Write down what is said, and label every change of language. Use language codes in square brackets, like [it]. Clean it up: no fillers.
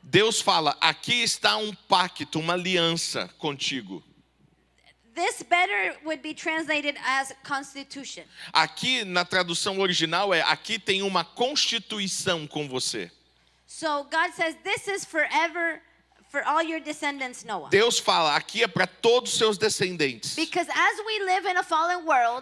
[pt] Deus fala: aqui está um pacto, uma aliança contigo. [en] This better would be translated as constitution. [pt] Aqui na tradução original aqui tem uma constituição com você. [en] So God says this is forever for all your descendants, Noah. [pt] Deus fala: aqui é para todos os seus descendentes. [en] Because as we live in a fallen world,